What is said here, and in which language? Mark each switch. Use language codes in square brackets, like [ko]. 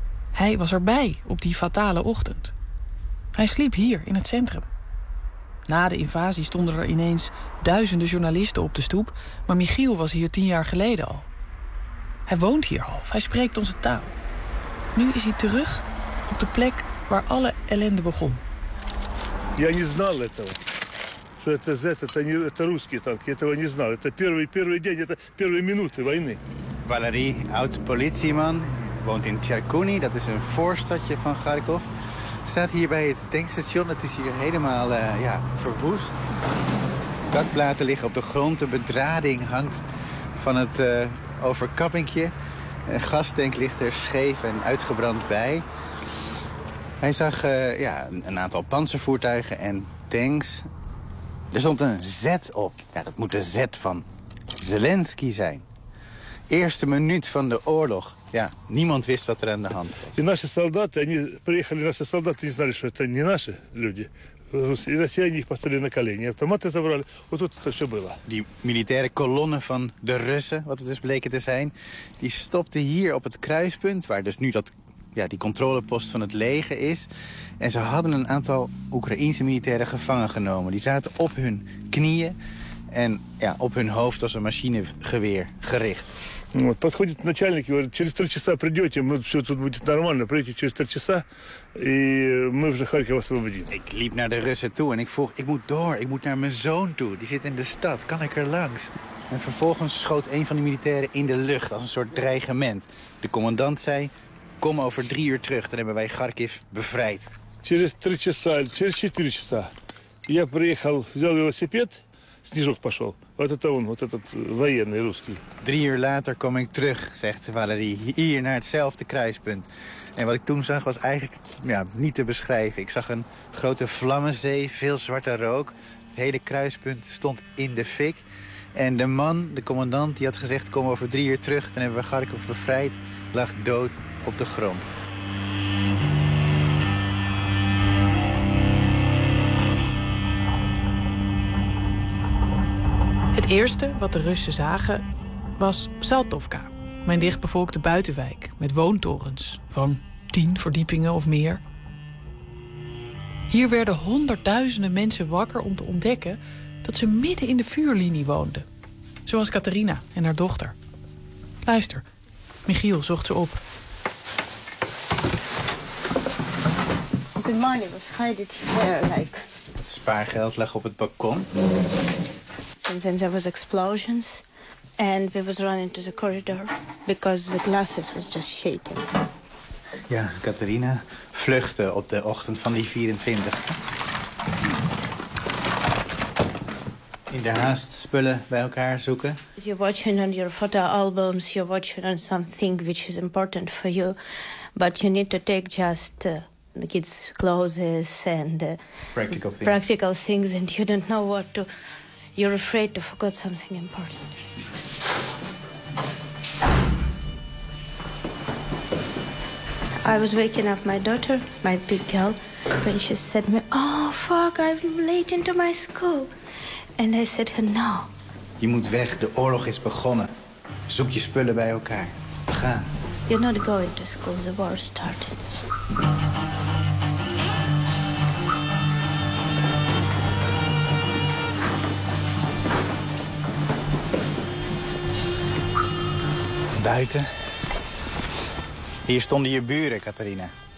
[nl] Hij was erbij op die fatale ochtend. Hij sliep hier in het centrum. Na de invasie stonden er ineens duizenden journalisten op de stoep, maar Michiel was hier 10 jaar geleden al. Hij woont hier al. Hij spreekt onze taal. Nu is hij terug op de plek waar alle ellende begon. [ru] Я не знал этого. Что это за это не это русские танки, этого не знал. Это первый день, это первые минуты войны. [nl] Валерий, oud-politieman, woont in Cherkuni, dat is een voorstadje van Kharkov. Staat hier bij het tankstation. Het is hier helemaal verwoest. Dakplaten liggen op de grond. De bedrading hangt van het overkappingje. Een gastank ligt er scheef en uitgebrand bij. Hij zag een aantal panzervoertuigen en tanks. Er stond een Z op. Ja, dat moet de Z van Zelensky zijn. Eerste minuut van de oorlog. Ja, niemand wist wat er aan de hand was. Onze soldaten niet wisten dat het niet onze mensen waren. Russen hadden ze op de knieën. Automaten zagen ze. Dat was het. Die militaire kolonne van de Russen, wat het dus bleken te zijn, die stopte hier op het kruispunt, waar dus nu die controlepost van het leger is. En ze hadden een aantal Oekraïense militairen gevangen genomen. Die zaten op hun knieën en op hun hoofd was een machinegeweer gericht. [ru] Вот, подходит начальник и говорит, через три часа придете, мы все тут будет нормально, придете через три часа, и мы уже Харьков освободим. [nl] Ik liep naar de Russen toe en ik vroeg, ik moet door, ik moet naar mijn zoon toe, die zit in de stad, kan ik er langs? En vervolgens schoot een van de militairen in de lucht als een soort dreigement. De commandant zei, kom over drie uur terug, dan hebben wij Kharkiv bevrijd. [ru] Через три часа, через четыре часа я приехал, взял велосипед, Снежок пошел. Вот это он, вот этот военный русский. [nl] Drie uur later kom ik terug, zegt Valerie, hier naar hetzelfde kruispunt. En wat ik toen zag was eigenlijk ja, niet te beschrijven. Ik zag een grote vlammenzee, veel zwarte rook. Het hele kruispunt stond in de fik. En de man, de commandant, die had gezegd, kom over drie uur terug. Dan hebben we Kharkov bevrijd, lag dood op de grond. Het eerste wat de Russen zagen was Saltovka, mijn dichtbevolkte buitenwijk met woontorens van 10 verdiepingen of meer. Hier werden honderdduizenden mensen wakker om te ontdekken dat ze midden in de vuurlinie woonden. Zoals Katerina en haar dochter. Luister, Michiel zocht ze op. [en] De money was hiding like. [nl] Het spaargeld lag op het balkon. [en] And then there was explosions and we was running to the corridor because the glasses was just shaking. [nl] Ja, Katerina vluchtte op de ochtend van die 24. In de haast spullen bij elkaar zoeken. [en] You're watching on your photo albums, you're watching on something which is important for you, but you need to take just kids' clothes and practical things and you don't know what to. You're afraid to forget something important. I was waking up my daughter, my big girl, when she said to me, oh fuck, I'm late into my school. And I said to her, no. [nl] Je moet weg, de oorlog is begonnen. Zoek je spullen bij elkaar. Ga. [en] You're not going to school, the war started. [nl] Buiten. Hier stonden je buren, Katerina.